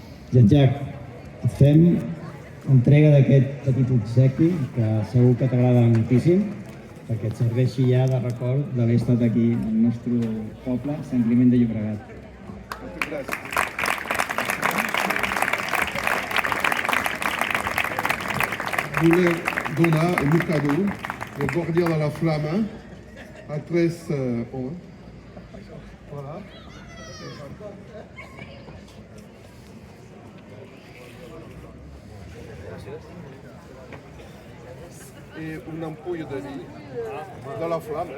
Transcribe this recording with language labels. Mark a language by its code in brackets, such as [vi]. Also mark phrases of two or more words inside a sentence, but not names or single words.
[ca] Jean-Jacques, et fem entrega d'aquest petit obsequi que segur que t'agrada moltíssim, perquè et serveixi ja de record d'haver estat aquí al nostre poble, Sant Climent de Llobregat. Gràcies. Voler donar un cadeau, le Guardià de la Flama, [fr] à 3 hommes. Voilà. Et une ampoule de vie de la flamme.